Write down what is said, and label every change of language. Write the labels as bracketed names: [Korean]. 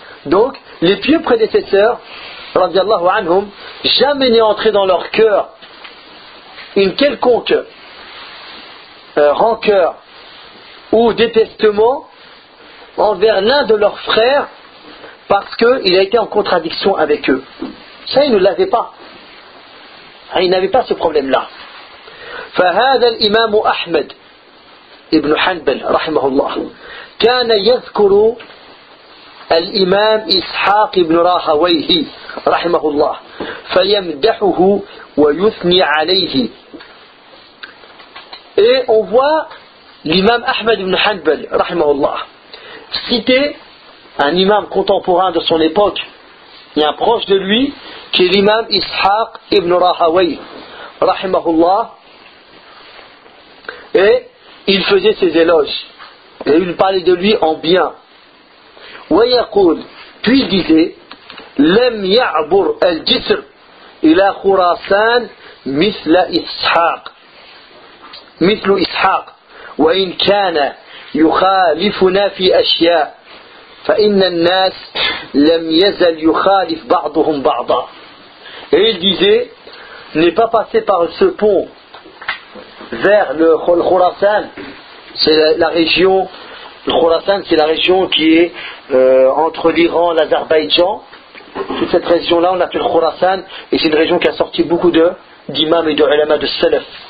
[French] Donc les pieux prédécesseurs radiyallahu anhum jamais n'est entré dans leur cœur une quelconque rancœur ou détestement envers l'un de leurs frères parce qu'il a été en contradiction avec eux. Ça, ils ne l'avaient pas. Ils n'avaient pas ce problème-là. [Arabic] فهذا الإمام أحمد ابن حنبل رحمه الله كان يذكر الإمام إسحاق ابن راهويه رحمه الله فيمدحه ويثني عليه. [French] Et on voit l'imam Ahmed ibn Hanbal, rahimahullah, citer un imam contemporain de son époque, et un proche de lui, qui est l'imam Ishaq ibn Rahawayh, rahimahullah, et il faisait ses éloges, et il parlait de lui en bien. [Arabic] Wayakoul, [French] puis il disait, [Arabic] Lem ya'bur al-jisr ila khurasan misla Ishaq. مثل إسحاق وإن كان يخالفنا في أشياء فإن الناس لم يزل يخالف بعضهم بعضا. [French] Et il disait, n'est pas passé par ce pont vers le Khorasan, c'est la région, le Khorasan c'est la région qui est entre l'Iran et l'Azerbaïdjan, toute cette région là on l'appelle Khorasan et c'est une région qui a sorti beaucoup d'imams et de ulama de salaf.